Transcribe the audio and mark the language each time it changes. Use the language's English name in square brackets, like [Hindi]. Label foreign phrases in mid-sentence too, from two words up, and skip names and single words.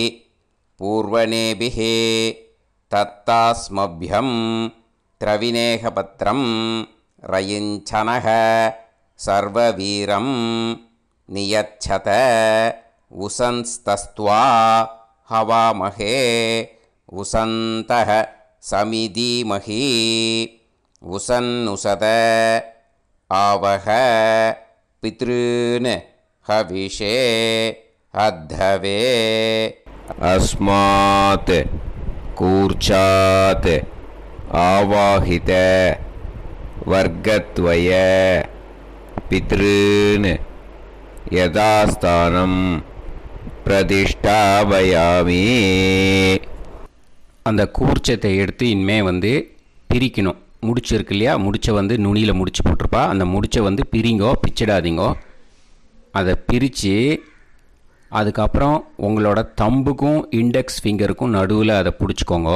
[Sanskrit] पूर्वणेभिः दत्तास्मभ्यं द्रविणेह भद्रं रयिञ्च नः सर्ववीरं नियच्छत उशन्तस्त्वा हवामहे उशन्तः समिधीमहि उशन्नुशत आवह पितॄन् हविषे अत्तवे. अस्मात् कूर्चात् आवाहित वर्गत्वय पितॄन् यथास्थानं प्रतिष्ठापयामि. [Tamil] அந்த கூர்ச்சத்தை எடுத்து இனிமே பிரிக்கணும். முடிச்சு இருக்கு இல்லையா? முடிச்சை நுனியில் முடிச்சு போட்டிருப்பா. அந்த முடிச்சை பிரிங்கோ, பிச்சிடாதீங்கோ. அதை பிரித்து அதுக்கப்புறம் உங்களோட தம்புக்கும் [English] index fingerக்கும் [Tamil] நடுவில் அதை பிடிச்சிக்கோங்க.